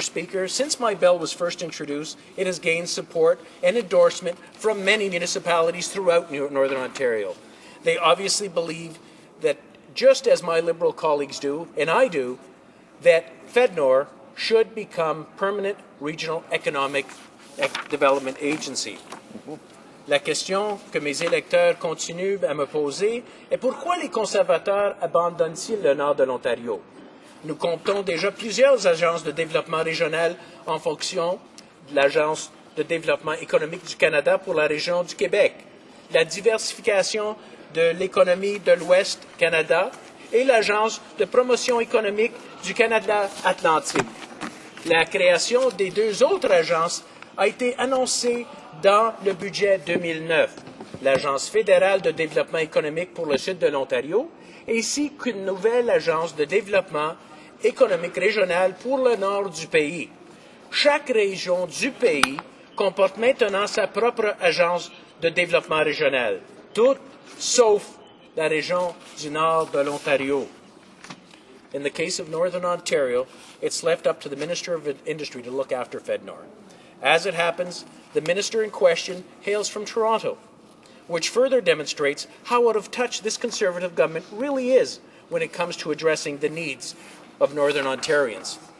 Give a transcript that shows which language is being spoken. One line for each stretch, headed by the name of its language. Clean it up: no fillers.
English: Speaker, since my bill was first introduced, it has gained support and endorsement from many municipalities throughout Northern Ontario. They obviously believe that, just as my Liberal colleagues do, and I do, that FedNor should become permanent regional economic development agency.
French: La question que mes électeurs continuent à me poser est pourquoi les conservateurs abandonnent-ils le nord de l'Ontario? Nous comptons déjà plusieurs agences de développement régional en fonction de l'Agence de développement économique du Canada pour la région du Québec, la diversification de l'économie de l'Ouest Canada et l'Agence de promotion économique du Canada Atlantique. La création des deux autres agences a été annoncée dans le budget 2009, l'Agence fédérale de développement économique pour le sud de l'Ontario, ainsi qu'une nouvelle agence de développement économique régional pour le nord du pays. Chaque région du pays comporte maintenant sa propre agence de développement régional, toutes sauf la région du nord de l'Ontario.
English: In the case of Northern Ontario, it's left up to the Minister of Industry to look after FedNor. As it happens, the minister in question hails from Toronto. which further demonstrates how out of touch this Conservative government really is when it comes to addressing the needs of Northern Ontarians.